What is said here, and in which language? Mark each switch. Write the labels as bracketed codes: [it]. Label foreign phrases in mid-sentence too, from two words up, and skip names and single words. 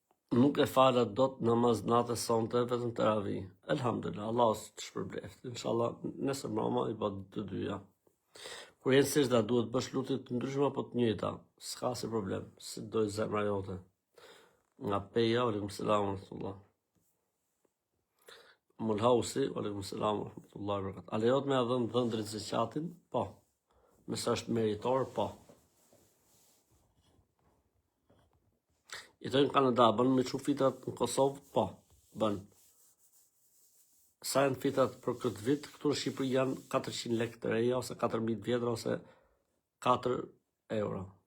[sq] Nuk e fala dot namaz natës sonte, vetëm teravi. Elhamdulillah, Allah të shpërbleft. Inshallah, nesër mama I bë të dyja. Kur jenë sejdë duhet bësh lutje të ndryshme apo të njëjta. S'ka si problem, si doj zemra jote. Nga Peja, [ar] عليكم السلام ورحمة الله. Mulhausi, عليكم السلام ورحمة الله وبركاته. [sq] A lejohet me dhënë dhëndrit zakatin? Po. Nëse është meritor, po. Jetojnë në Kanada, bën me çu fitrat në Kosovë? Po, bën. Sa janë fitrat për këtë vit? Këtu në Shqipëri janë 400 lekë të reja, ose 4.000 vjetra, ose 4 euro.